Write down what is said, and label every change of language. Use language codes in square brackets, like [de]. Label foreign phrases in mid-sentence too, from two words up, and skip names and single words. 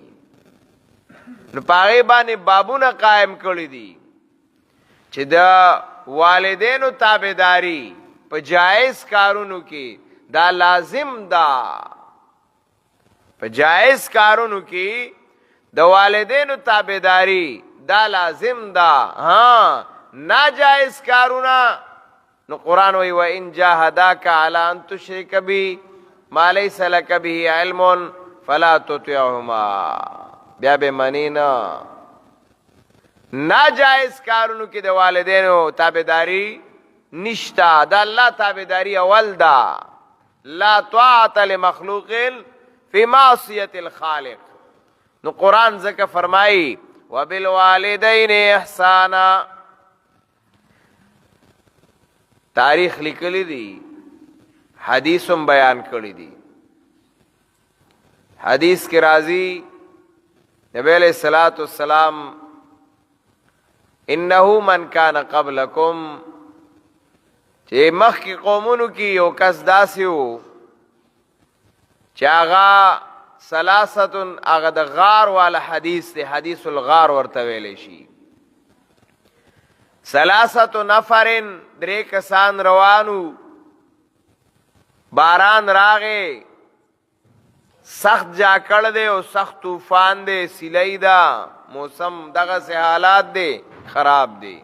[ps] نو په هغې باندې بابونه قائم کړي دي چې د والدینو تابعداري په جایز کارونو کې دا لازم ده. په جایز کارونو کې د والدینو تابعداري دا لازم ده. ها ناجایز کارونه نو قرآن وی [ar] وَإِن جَاهَدَاكَ عَلَىٰ أَن تُشْرِكَ بِي مَا لَيْسَ لَكَ بِهِ عِلْمٌ فَلَا تُطِعْهُمَا. [ps] بیا به منی نه. ناجائز کارونو کې د والدینو تابعداري نشتا. د الله تابعداري اول ده. [ar] لا طاعة لمخلوق فی معصیة الخالق. [ps] نو قرآن ځکه فرمایي [ar] وبالوالدین احسانا. [ps] تاریخ لیکلی دی، حدیثم بیان کړی دی. حدیث کې راځي نبی [ar] علیہ الصلوۃ والسلام انه من کان قبلکم، [ps] چې مخکې قومونو کې یو کس داسې و چې هغه ثلاثه، هغه د غار والا حدیث دی، [ar] حدیث الغار [ps] ورته ویلی شي. [ar] ثلاثه نفرن، [ps] درې کسان روانو، باران راغې، سخت جاکړ دی او سخت طوفان دی، سیلۍ ده، موسم دغسې حالات دی، خراب دی.